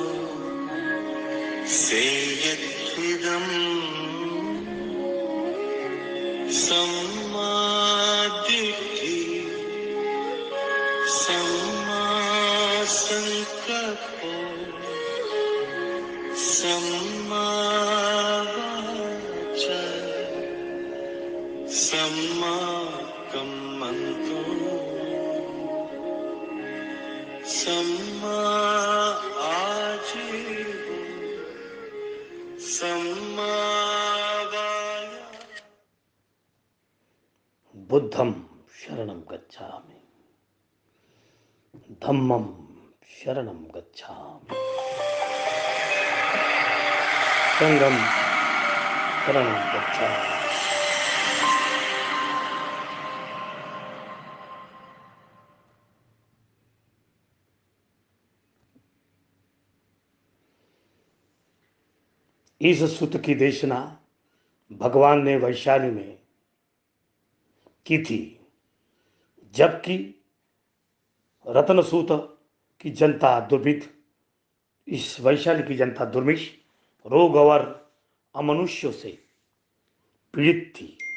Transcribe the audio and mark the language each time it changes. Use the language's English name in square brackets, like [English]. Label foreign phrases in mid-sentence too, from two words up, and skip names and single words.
[Pali] सेयद्विदम् सम्मादिट्ठि सम्मासङ्कल्पो सम्मावाच सम्माकम्मन्तो सम्मा आजीवो सम्मावाया बुद्धं शरणं गच्छामि, धम्मं शरणं गच्छामि, संघं शरणं गच्छामि। [Hindi] इस सूत्र की देशना भगवान ने वैशाली में की थी, जबकि रत्नसूत की जनता दुर्भिक्ष, इस वैशाली की जनता दुर्मिक्ष, रोग और अमनुष्यों से पीड़ित थी।